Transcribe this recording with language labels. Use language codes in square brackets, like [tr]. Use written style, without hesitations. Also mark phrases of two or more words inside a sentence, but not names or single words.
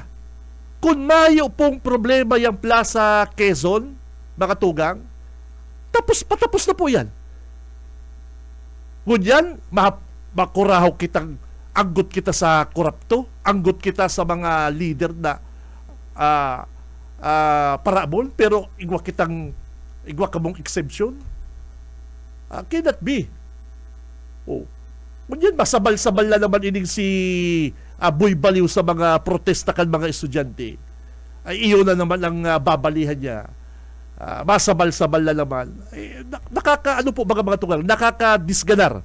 [bik] Kung mayo pong problema yung Plaza Quezon, mga tugang, patapos na po yan. Ngunyan, makurahaw kitang anggot kita sa korupto, anggot kita sa mga leader na parabol, pero igwa ka mong exemption. [en] Cannot be. [bik] Oh. Ngunyan, masabal-sabal na naman ining si Boy Baliw sa mga protesta kan mga estudyante. Ay iyo na naman ang babalihan niya. Masabal-sabal na naman. Ano po mga tugang? Nakakadisganar.